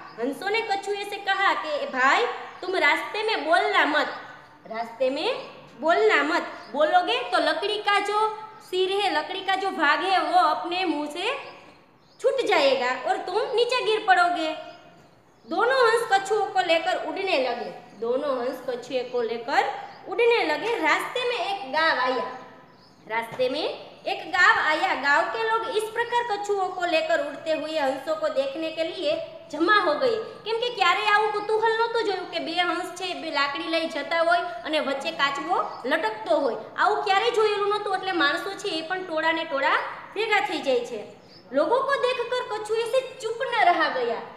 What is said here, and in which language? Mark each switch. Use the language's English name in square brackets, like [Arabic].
[Hindi] हंसों ने कछुए से कहा कि भाई तुम रास्ते में बोलना मत, बोलोगे तो लकड़ी का जो सिर है, लकड़ी का जो भाग है वो अपने मुंह से छूट जाएगा और तुम नीचे गिर पड़ोगे। दोनों हंस कछुओं को लेकर उड़ने लगे। रास्ते में एक गांव आया। गांव के लोग इस प्रकार कछुओं को लेकर उड़ते हुए हंसों को देखने के लिए जमा हो गए, [Gujarati] કેમ કે ક્યારે આવું કુતૂહલ નહોતું જોયું કે બે હંસ છે બે લાકડી લઈ જતા હોય અને વચ્ચે કાચબો લટકતો હોય, આવું ક્યારે જોયેલું નહોતું। એટલે માણસો છે એ પણ ટોળાને ટોળા ભેગા થઈ જાય છે। [Hindi] लोगों को देखकर कछुए से चुप न रहा गया।